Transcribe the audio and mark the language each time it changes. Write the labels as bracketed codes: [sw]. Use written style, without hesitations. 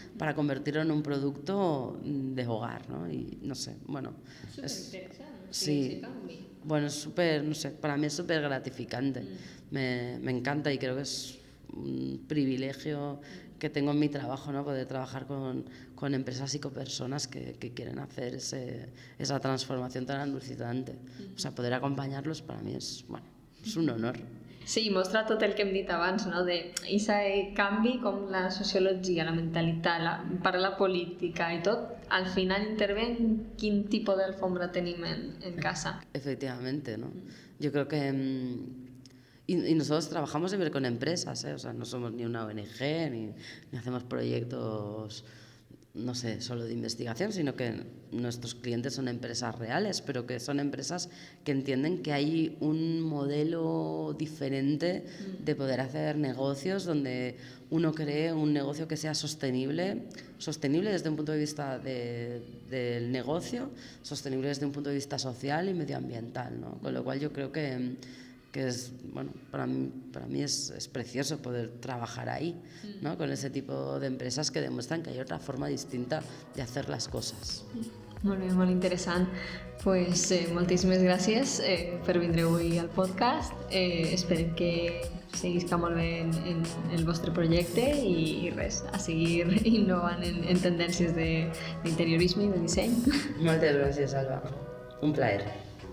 [es] Para convertirlo en un producto de hogar, ¿no? Y no sé, bueno, sí, bueno, es súper, no sé, para mí es súper gratificante, me encanta y creo que es un privilegio que tengo en mi trabajo, ¿no? Poder trabajar con empresas y con personas que quieren hacer esa transformación tan alucinante. [ca] O sea, poder acompanyar-los para mi és, bueno, és un honor. Sí, mostra tot el que hem dit abans, no? D'aquest canvi com la sociologia, la mentalitat, la política i tot, al final intervé en quin tipus d'alfombra tenim en casa. [es] Efectivamente, ¿no? Yo creo que y nosotros trabajamos siempre con empresas, ¿eh? O sea, no somos ni una ONG ni hacemos proyectos, no sé, solo de investigación, sino que nuestros clientes son empresas reales, pero que son empresas que entienden que hay un modelo diferente de poder hacer negocios donde uno cree un negocio que sea sostenible desde un punto de vista del negocio, sostenible desde un punto de vista social y medioambiental, ¿no? Con lo cual yo creo que que es, bueno, para mí es precioso poder trabajar ahí, ¿no? Con ese tipo de empresas que demuestran que hay otra forma distinta de hacer las coses. [ca] Molt bé, molt interessant. Pues, moltíssimes gràcies per vindre avui al podcast. Esperem que seguisca molt bé en el vostre projecte i res, a seguir innovant en tendències d'interiorisme i de disseny. Moltes gràcies, Alba. Un plaer.